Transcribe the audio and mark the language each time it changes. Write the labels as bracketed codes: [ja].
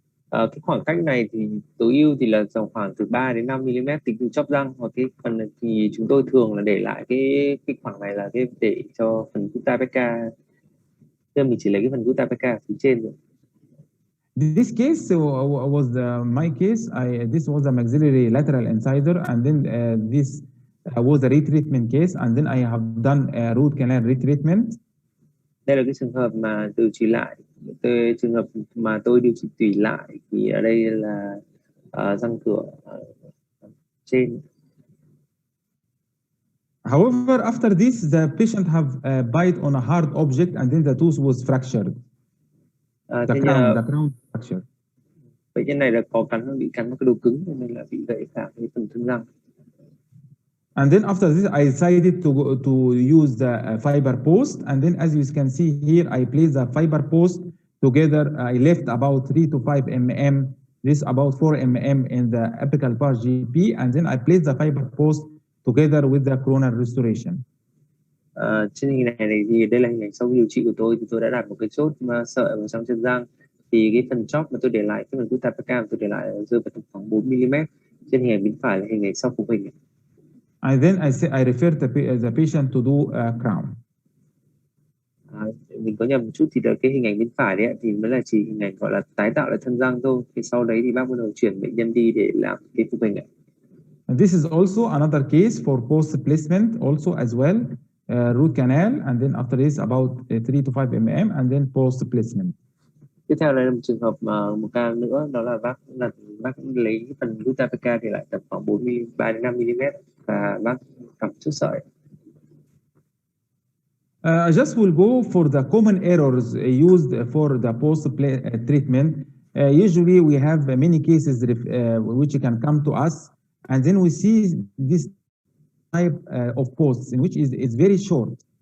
[vi] Cái khoảng cách này thì tối ưu thì là khoảng từ 3 đến 5 mm tính từ chóp răng, hoặc cái phần này thì chúng tôi thường là để lại cái khoảng này là cái để cho phần gutta perca. Nên mình chỉ lấy cái phần gutta perca phía trên rồi. [en] This case was my case. This was a maxillary lateral incisor, and then this was a retreatment case, and then I have done a root canal retreatment. [vi] Đây là cái trường hợp mà điều trị lại. Trường hợp mà tôi điều trị tủy lại thì ở đây là răng cửa trên. [en] However, after this, the patient have bite on a hard object, and then the tooth was fractured. The crown fractured. [vi] Bệnh nhân này là bị cắn vào cái đồ cứng, nên là bị gãy cả cái phần thân răng. [en] And then after this, I decided to use the fiber post, and then as you can see here, I placed the fiber post together. I left about 3 to 5 mm, this about 4 mm in the apical part GP, and then I placed the fiber post together with the coronal restoration. [vi] Trên hình này thì đây là hình ảnh sau điều trị của tôi, thì tôi đã đặt một cái chốt sợi vào trong chân răng. Thì cái phần chóp mà tôi để lại, cái phần gutta perca tôi để lại rơi vào khoảng 4 mm. Trên hình ảnh bên phải là hình ảnh sau phục hình. [en] And then I refer the patient to do a crown. [vi] Mình có nhầm một chút, thì cái hình ảnh bên phải đấy thì mới là chỉ hình ảnh gọi là tái tạo lại thân răng thôi. Thì sau đấy thì bác bắt đầu chuyển bệnh nhân đi để làm cái phục hình. [en] And this is also another case for post placement, also as well, root canal, and then after this about 3 to 5 mm, and then post placement. [vi] Tiếp theo là một trường hợp một ca nữa, đó là bác lấy cái phần gutta perca thì lại tầm khoảng 3 đến 5 mm, và bác cắm chốt sợi. [en] I just will go for the common errors used for the post treatment. Usually we have many cases which can come to us, and then we see this type of posts in which is very short.